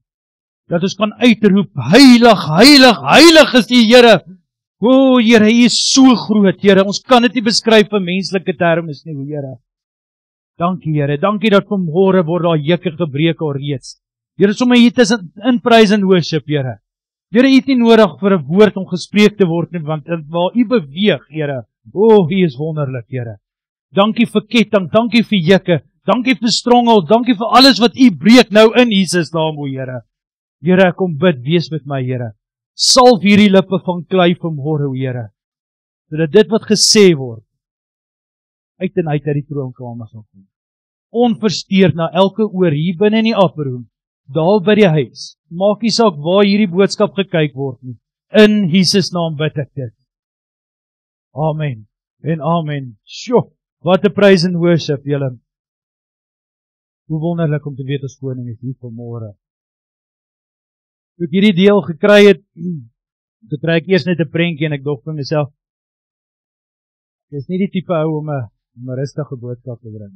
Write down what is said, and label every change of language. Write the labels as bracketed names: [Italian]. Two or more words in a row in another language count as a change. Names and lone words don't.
[Afrikaans] Dat ons kan uitroep, heilig, heilig, heilig is U, Here. O, Here, U is so groot, Here. Ons kan dit nie beskryf in menslike terme nie, Here. Dankie, Here. Dankie dat vanmôre word daar juke gebreek alreeds. Here, sommer hier tussen in [English] praise and worship, [Afrikaans] Here. Here, U het nie nodig vir 'n woord om gespreek te word nie, want waar U beweeg, Here, o, U is wonderlik, Here. Dankie vir ketting, dankie vir juke, dankie vir stronghold, dankie vir alles wat U breek nou in Jesus naam, o Here. Here, ek kom bid, wees met my, Here. Salf hierdie lippe van klei vanmôre, o Here, sodat dit wat gesê word uit en uit die troonkamer sal kom. Onversteurd na elke oor hier binne in die [English] upper room, [Afrikaans] daar by die huis. Maak nie saak waar hierdie boodskap gekyk word nie. In Jesus naam bid ek dit. Amen en amen. Sjoe, wat 'n [English] praise and worship, [Afrikaans] julle. Hoe wonderlik om te weet ons koning is hier vanmôre. Toe ek hierdie deel gekry het, toe kry ek eers net 'n prentjie en ek dog vir myself, ek is nie die tipe ou om 'n rustige boodskap te bring.